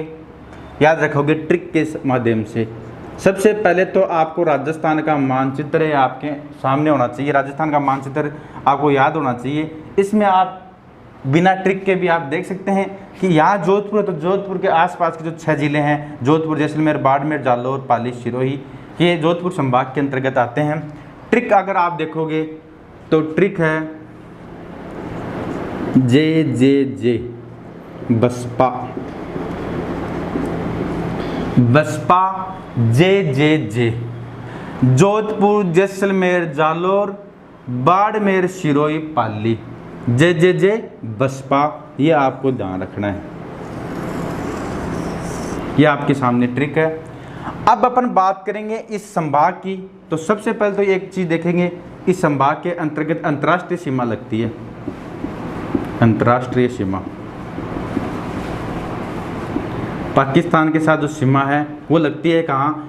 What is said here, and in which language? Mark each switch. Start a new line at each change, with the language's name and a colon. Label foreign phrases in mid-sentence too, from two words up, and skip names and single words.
Hindi: याद रखोगे ट्रिक के माध्यम से। सबसे पहले तो आपको राजस्थान का मानचित्र आपके सामने होना चाहिए, राजस्थान का मानचित्र आपको याद होना चाहिए। इसमें आप बिना ट्रिक के भी आप देख सकते हैं कि यहाँ जोधपुर है, तो जोधपुर के आसपास के जो 6 जिले हैं, जोधपुर, जैसलमेर, बाड़मेर, जालौर, पाली, सिरोही, ये जोधपुर संभाग के अंतर्गत आते हैं। ट्रिक अगर आप देखोगे तो ट्रिक है जे जे जे, बसपा, बसपा, जे जे जे, जोधपुर, जैसलमेर, जालौर, बाड़मेर, सिरोही, पाली, जे जे जे, बसपा। ये आपको ध्यान रखना है, ये आपके सामने ट्रिक है। अब अपन बात करेंगे इस संभाग की। तो सबसे पहले तो एक चीज देखेंगे, इस संभाग के अंतर्गत अंतर्राष्ट्रीय सीमा लगती है। अंतर्राष्ट्रीय सीमा पाकिस्तान के साथ जो सीमा है वो लगती है कहाँ?